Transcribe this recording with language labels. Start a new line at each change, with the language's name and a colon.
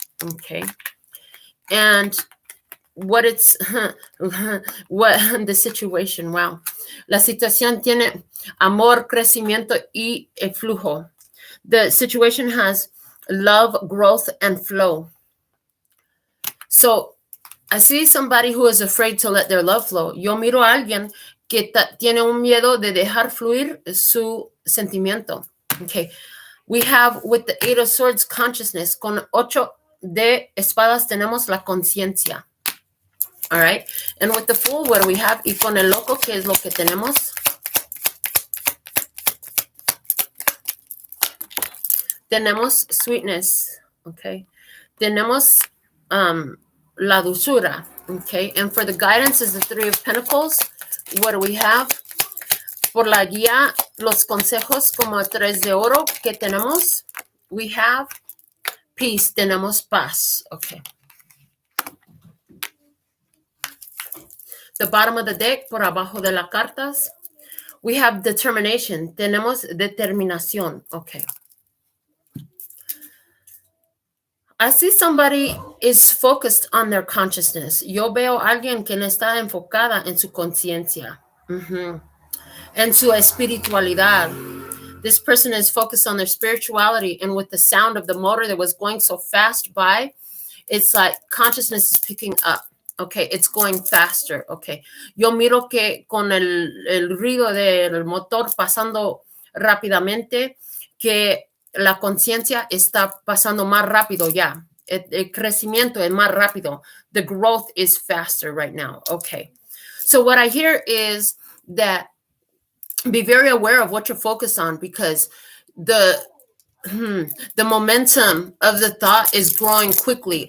English: Okay. And what the situation, wow.
Spanish: La situación tiene amor, crecimiento y el flujo.
English: The situation has love, growth, and flow. So, I see somebody who is afraid to let their love flow.
Spanish: Yo miro a alguien que tiene un miedo de dejar fluir su sentimiento.
English: Okay. We have with the 8 of Swords consciousness.
Spanish: Con 8 de espadas tenemos la conciencia.
English: All right. And with the Fool, what do we have?
Spanish: Y con el loco, ¿qué es lo que tenemos? Tenemos sweetness. Okay. Tenemos la dulzura. Okay.
English: And for the guidance is the 3 of Pentacles. What do we have?
Spanish: Por la guía, los consejos como 3 de oro que tenemos.
English: We have peace.
Spanish: Tenemos paz.
English: Okay. The bottom of the deck,
Spanish: por abajo de las cartas,
English: we have determination.
Spanish: Tenemos determinación. Okay.
English: I see somebody is focused on their consciousness.
Spanish: Yo veo a alguien que está enfocada en su conciencia, en su espiritualidad.
English: This person is focused on their spirituality, and with the sound of the motor that was going so fast by, it's like consciousness is picking up. Okay, it's going faster.
Spanish: Okay, yo miro que con el ruido del motor pasando rápidamente, que la conciencia está pasando más rápido ya. El crecimiento es más rápido.
English: The growth is faster right now. Okay, so what I hear is that be very aware of what you're focused on, because the momentum of the thought is growing quickly.